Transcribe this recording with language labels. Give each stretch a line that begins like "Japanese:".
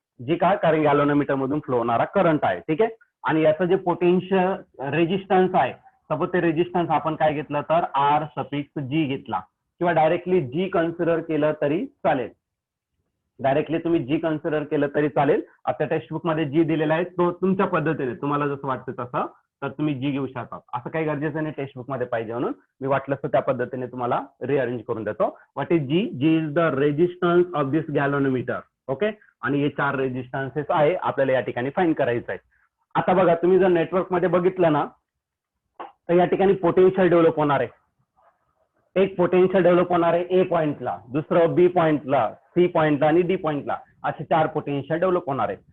Marathi: जी काय कारण गॅलोनोमीटर मधून फ्लो होणारा करंट आहे. ठीक आहे. आणि याचं जे पोटेन्शियल रेजिस्टन्स आहे सपोज ते रेजिस्टन्स आपण काय घेतलं तर आर सफिक्स जी घेतला किंवा डायरेक्टली जी कन्सिडर केलं तरी चालेल. डायरेक्टली तुम्ही जी कन्सिडर केलं तरी चालेल. आपल्या टेक्स्टबुक मध्ये जी दिलेला आहे तो तुमच्या पद्धतीने तुम्हाला जसं वाटतं तसं तर तुम्ही जी घेऊ शकता. असं काही गरजेचं नाही टेक्स्टबुक मध्ये पाहिजे म्हणून मी वाटलं तर त्या पद्धतीने तुम्हाला रिअरेंज करून देतो.
English: What is G? G is the resistance of this galvanometer. Okay.
Marathi: आणि हे 4 रेजिस्टन्सेस आहे आपल्याला या ठिकाणी फाईंड करायचं आहे. आता बघा तुम्ही जर नेटवर्क मध्ये बघितलं ना तर या ठिकाणी पोटेन्शियल डेव्हलप होणार आहे. एक पोटेन्शियल डेव्हलप होणार आहे ए पॉइंटला, दुसरं बी पॉइंटला, सी पॉइंटला आणि डी पॉइंटला असे 4 पोटेन्शियल डेव्हलप होणार आहे.